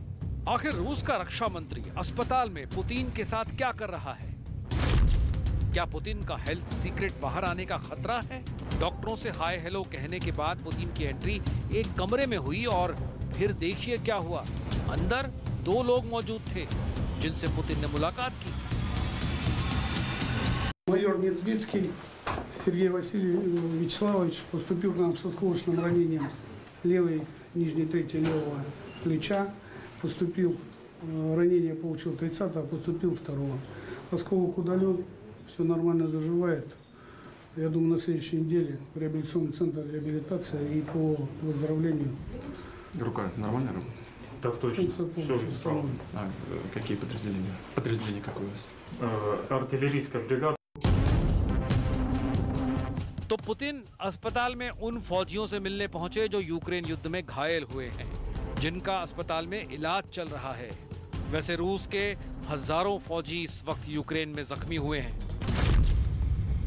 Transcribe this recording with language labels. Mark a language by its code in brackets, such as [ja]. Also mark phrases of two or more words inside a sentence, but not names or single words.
[hi] आखिर रूस का रक्षा मंत्री अस्पताल में पुतिन के साथ क्या कर रहा है? क्या पुतिन का [en] health secret [hi] बाहर आने का खतरा है? डॉक्टरों से [en] hi hello [hi] कहने के बाद पुतिन की एंट्री एक कमरे में हुई और फिर देखिए क्या हुआ। अंदर 2 लोग मौजूद थे जिनसे पुतिन ने मुलाकात की। [ru] Майор Медведский Сергей Вячеславович поступил к нам с осколочным ранением левой, нижней трети левого плеча. Поступил, ранение получил 30-го, поступил 2-го. Осколок удален, все нормально заживает. Я думаю, на следующей неделе в реабилитационный центр реабилитация и по выздоровлению. Рука нормально работает? Так точно. Все исправно. Какие подразделения? Подразделение какое у вас? Артиллерийская бригада. [hi] तो पुतिन अस्पताल में उन फौजियों से मिलने पहुंचे जो यूक्रेन युद्ध में घायल हुए हैं, जिनका अस्पताल में इलाज चल रहा है। वैसे रूस के हजारों फौजी इस वक्त यूक्रेन में जख्मी हुए हैं।